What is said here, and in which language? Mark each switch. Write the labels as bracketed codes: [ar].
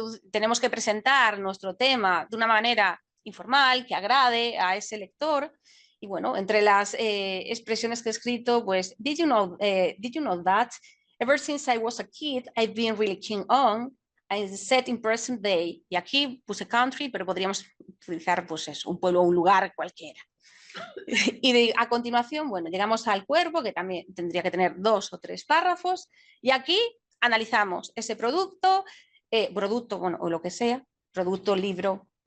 [es] Tenemos que presentar nuestro tema de una manera informal, que agrade a ese lector. Y bueno, entre las expresiones que he escrito, pues, [en] did you know that ever since I was a kid, I've been really keen on, I set in present day. [es] Y aquí puse country, pero podríamos utilizar, pues eso, un pueblo o un lugar cualquiera. Y a continuación, bueno, llegamos al cuerpo, que también tendría que tener 2 o 3 párrafos, y aquí analizamos ese producto, bueno, o lo que sea, producto, libro,